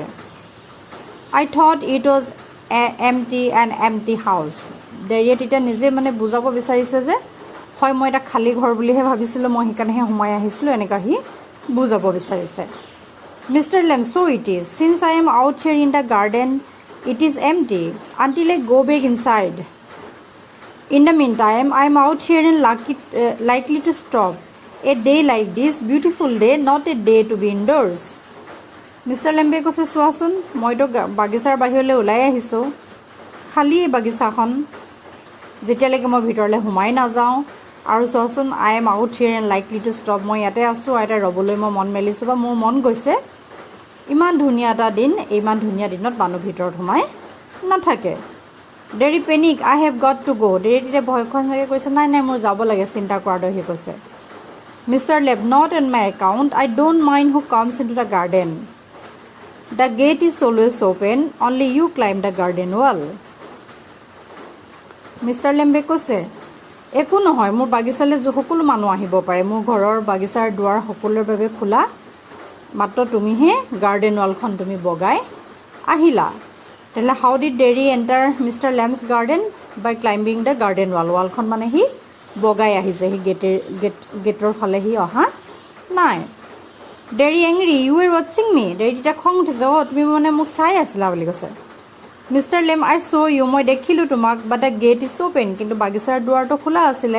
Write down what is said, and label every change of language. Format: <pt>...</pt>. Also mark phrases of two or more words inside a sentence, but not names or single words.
<en>I thought it was empty house.</en> <as>ডেৰীয়ে তেতিয়া নিজে মানে বুজাব বিচাৰিছে যে হয় মই এটা খালী ঘৰ বুলিহে ভাবিছিলোঁ মই সেইকাৰণেহে সোমাই আহিছিলোঁ এনেকুৱা সি বুজাব বিচাৰিছে.</as> <en>Mister Lamb so it is since I am out here in the garden it is empty until I go back inside. in the meantime I am out here and likely to stop a day like this beautiful day not a day to be indoors.</en> <as>মিষ্টাৰ লেম্বে কৈছে চোৱাচোন মইতো বাগিচাৰ বাহিৰলৈ ওলাই আহিছোঁ খালী এই বাগিচাখন যেতিয়ালৈকে মই ভিতৰলৈ সোমাই নাযাওঁ আৰু চোৱাচোন</as> <en>I am out here and likely to stop</en> <as>মই ইয়াতে আছোঁ আৰু ইয়াতে ৰ'বলৈ মই মন মেলিছোঁ বা মোৰ মন গৈছে. ইমান ধুনীয়া এটা দিন ইমান ধুনীয়া দিনত মানুহ ভিতৰত সোমাই নাথাকে.</as> <en>Derry panic I have got to go'.</en> <as>ডেৰী তেতিয়া ভয়খন চাগে কৈছে নাই মোৰ যাব লাগে চিন্তা কৰাৰ দৰে সি কৈছে.</as> <en>Mister Lamb not on my account I don't mind who comes in to the garden. the gate is always open only you climb the garden wall.</en> <as>মিষ্টাৰ লেম্বে কৈছে একো নহয় মোৰ বাগিচালৈ সকলো মানুহ আহিব পাৰে মোৰ ঘৰৰ বাগিচাৰ দুৱাৰ সকলোৰে বাবে খোলা মাত্ৰ তুমিহে গাৰ্ডেন ৱালখন তুমি বগাই আহিলা.</as> <en>তেতিয়াহ'লে how did Derry enter Mister Lamb's garden. by climbing the garden wall.</en> <as>ৱালখন মানে সি বগাই আহিছে, সি গেটৰ ফালে সি অহা নাই.</as> <en>Derry angry, you are watching me.</en> <as>ডেৰি তেতিয়া খং উঠিছে, তুমি মানে মোক চাই আছিলা বুলি কৈছে.</as> <en>Mister Lamb, I saw you,</en> <as>মই দেখিলোঁ তোমাক,</as> <en>but the gate is open,</en> <as>কিন্তু বাগিচাৰ দুৱাৰটো খোলা আছিলে.</as>